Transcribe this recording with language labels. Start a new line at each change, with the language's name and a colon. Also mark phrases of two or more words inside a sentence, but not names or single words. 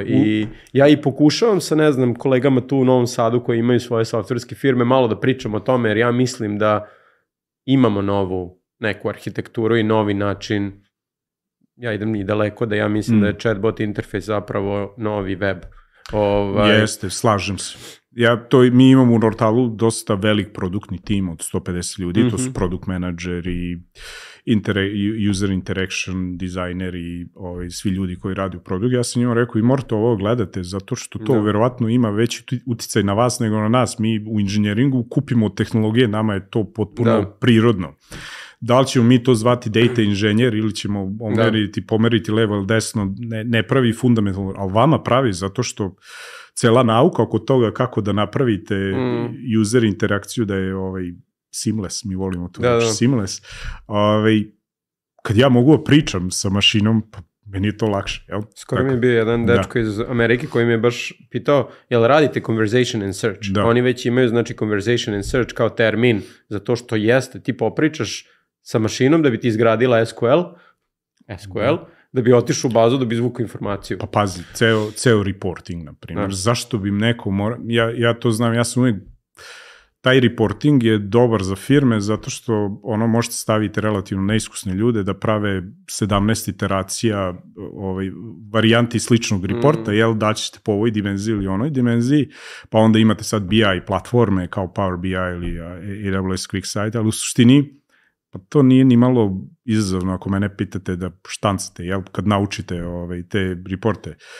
Serbian: I ja i pokušavam sa, ne znam, kolegama tu u Novom Sadu koji imaju svoje softverske firme malo da pričam o tome, jer ja mislim da imamo novu neku arhitekturu i novi način. Ja idem i daleko da ja mislim da je chatbot interfejs zapravo novi web. Jeste, slažem se. Mi imamo u Nortalu dosta velik produktni tim od 150 ljudi, to su product menadžeri,
English: user interaction
Serbian: dizajneri i svi ljudi koji radi u produktu. Ja sam njima rekao i morate ovo gledate zato što to verovatno ima veći uticaj na vas nego na nas. Mi u inženjeringu kupimo tehnologije, nama je to potpuno prirodno. Da li ćemo mi to zvati data inženjer ili ćemo pomeriti levo ili desno, ne pravi fundamentalno, ali vama pravi zato što cela nauka oko toga kako da napravite user interakciju da je seamless, mi volimo to reći, seamless. Kad ja mogu da pričam sa mašinom, pa meni je to lakše. Jel? Skoro mi je bio jedan dečko iz Amerike koji mi je baš pitao, jel radite
English: conversation and search?
Serbian: Oni već imaju, znači,
English: conversation and search
Serbian: kao termin, zato što jeste, ti popričaš sa mašinom da bi ti izgradila SQL, da bi otišao u bazu, da bi izvukao informaciju. Pa pazi, ceo reporting, na primjer. Zašto bi neko morao, ja to znam, ja sam uvijek, taj reporting je dobar za firme zato što možete staviti relativno neiskusne ljude da prave 17 iteracija varijanti sličnog reporta, jel, daćete po ovoj dimenziji ili onoj dimenziji, pa onda imate sad BI platforme kao Power BI ili AWS QuickSight, ali u suštini pa to nije ni malo izazovno ako mene pitate da štancate, jel, kad naučite te reporte.